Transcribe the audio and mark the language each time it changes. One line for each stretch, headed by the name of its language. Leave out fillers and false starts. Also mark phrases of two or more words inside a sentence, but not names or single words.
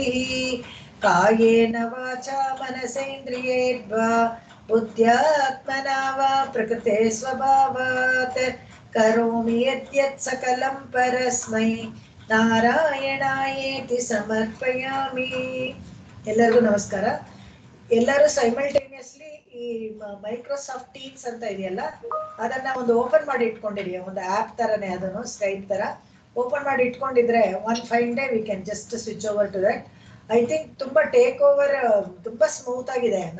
Sanskrit: ಕಾಯೇನ ವಾಚಾ ಮನಸೇಂದ್ರಿಯೇರ್ವಾ ಬುದ್ಧ್ಯಾತ್ಮನಾ ವಾ ಪ್ರಕೃತೆ ಸ್ವಭಾವಾತ್ ಕರೋಮಿ ಯದ್ಯತ್ ಸಕಲಂ ಪರಸ್ಮೈ ನಾರಾಯಣಾಯೇತಿ ಸಮರ್ಪಯಾಮಿ.
Kannada: ಎಲ್ಲರಿಗೂ ನಮಸ್ಕಾರ. ಎಲ್ಲರೂ ಸೈಮಲ್ಟೇನಿಯಸ್ಲಿ ಈ ಮೈಕ್ರೋಸಾಫ್ಟ್ ಟೀಮ್ಸ್ ಅಂತ ಇದೆಯಲ್ಲ, ಅದನ್ನ ಒಂದು ಓಪನ್ ಮಾಡಿ ಇಟ್ಕೊಂಡಿರಿ. ಒಂದು ಆ್ಯಪ್ ತರನೇ, ಅದನ್ನು ಸ್ಕೈಪ್ ತರ ಓಪನ್ ಮಾಡಿ ಇಟ್ಕೊಂಡಿದ್ರೆ
English: one fine day we can just switch over to that. I think ತುಂಬಾ take over ತುಂಬಾ ಸ್ಮೂತ್ ಆಗಿದೆ.